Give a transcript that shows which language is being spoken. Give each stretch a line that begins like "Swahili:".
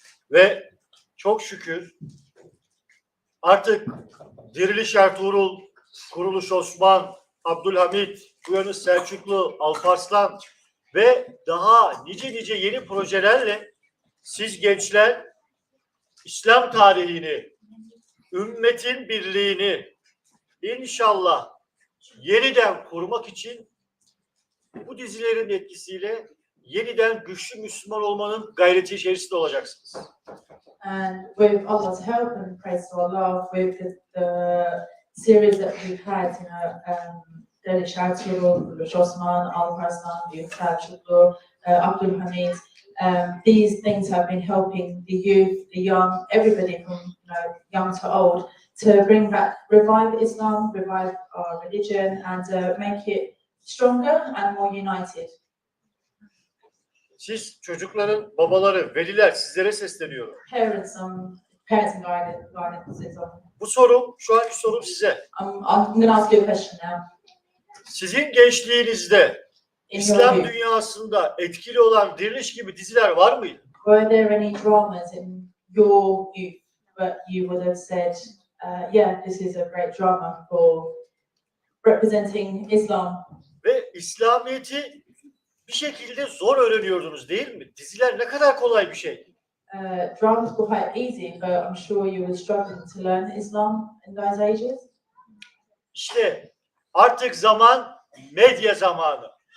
Turkish: Ve çok şükür artık Diriliş Ertuğrul, Kuruluş Osman, Abdülhamit, Uyanış Selçuklu, Alparslan ve daha nice yeni projelerle siz gençler İslam tarihini, ümmetin birliğini İnşallah yeniden kurmak için bu dizilerin etkisiyle yeniden güçlü Müslüman olmanın gayreti içerisinde olacaksınız.
English: And with Allah's help and praise to Allah, with the series that we've had, Diriliş Ertugrul, Diriliş Osman, Alparslan, Selçuklu, Abdur Rahman, these things have been helping the youth, the young, everybody from young to old, to revive Islam, revive our religion, and make it stronger and more united.
Turkish: Siz çocukların babaları, veliler sizlere sesleniyorum.
English: Parents, parenting guidance is on.
Turkish: Bu sorum, şu anki sorum size.
English: I'm going to ask you a question now.
Turkish: Sizin gençliğinizde
English: In your
Turkish: İslam
English: youth,
Turkish: dünyasında etkili olan Diriliş gibi diziler var mıydı?
English: were there any dramas in your youth that you would have said, yeah, this is a great drama for representing Islam?
Turkish: Ve İslamiyet'i bir şekilde zor öğreniyordunuz değil mi? Diziler ne kadar kolay bir şey.
English: Dramas were quite easy, but I'm sure you were struggling to learn Islam in those ages.
Turkish: İşte artık zaman medya zamanı.